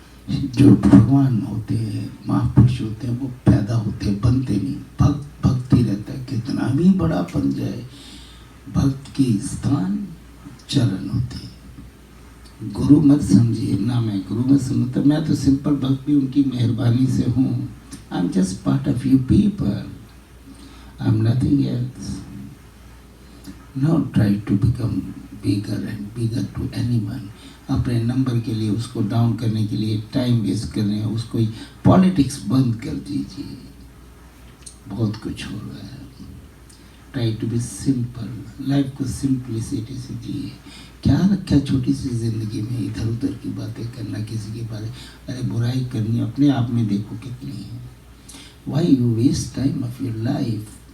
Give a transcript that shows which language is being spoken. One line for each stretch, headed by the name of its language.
Hindi: जो भगवान होते हैं, महापुरुष होते हैं, वो पैदा होते हैं, बनते नहीं। भक्त ही रहता है, कितना भी बड़ा बन जाए, भक्त की स्थान चरण होते हैं। गुरु मत समझिए ना, मैं गुरु मत समझता, मैं तो सिंपल भक्त भी उनकी मेहरबानी से हूँ।
English: I'm just part of you people. I'm nothing else. No try to become bigger and bigger to anyone.
Hindi: अपने नंबर के लिए, उसको डाउन करने के लिए टाइम वेस्ट कर रहे हैं, उसको पॉलिटिक्स बंद कर दीजिए। बहुत कुछ हो रहा है।
English: try to be simple,
Hindi: life को सिंपलिसिटी से जिए। क्या रखा छोटी सी जिंदगी में, इधर उधर की बातें करना, किसी के बारे, अरे बुराई करनी, अपने आप में देखो कितनी है।
English: Why you waste time of your life?